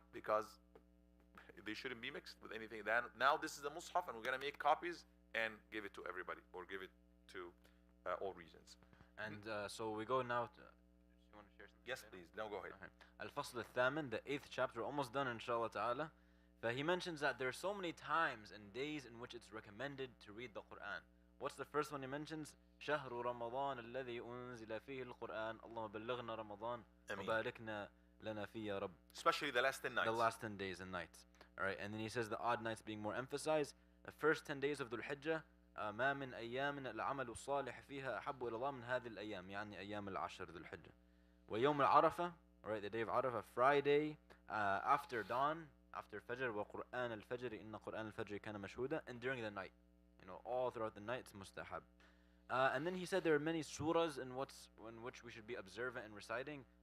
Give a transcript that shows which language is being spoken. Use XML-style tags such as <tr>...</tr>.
<en>Because they shouldn't be mixed with anything. Now this is the Mus'haf, and we're going to make copies and give it to everybody, or give it to all regions. And so we go now to, you want to share something? Yes, please. No, go ahead. Al-Fasl al-Thamin, the 8th chapter, almost done, inshallah ta'ala. But he mentions that there are so many times and days in which it's recommended to read the Quran. What's the first one he mentions?</en> <ar>شهر رمضان الذي أنزل فيه القرآن اللهم بلغنا رمضان وباركنا لنا فيه يا رب.</ar> <en>Especially the last 10 nights. The last 10 days and nights. All right, and then he says the odd nights being more emphasized. The first 10 days of Dhul Hijjah,</en> <ar>ما من أيام العمل الصالح فيها أحب إلى الله من هذه الأيام، يعني أيام العشر ذو الحجة. ويوم العرفة,</ar> <en>right, the day of Arafah, Friday, after dawn, after Fajr,</en> <ar>وقرآن الفجر إن قرآن الفجر كان مشهودا,</ar> <en>and during the night, all throughout the night, it's mustahab. And then he said there are many surahs in which we should be observant and reciting.</en>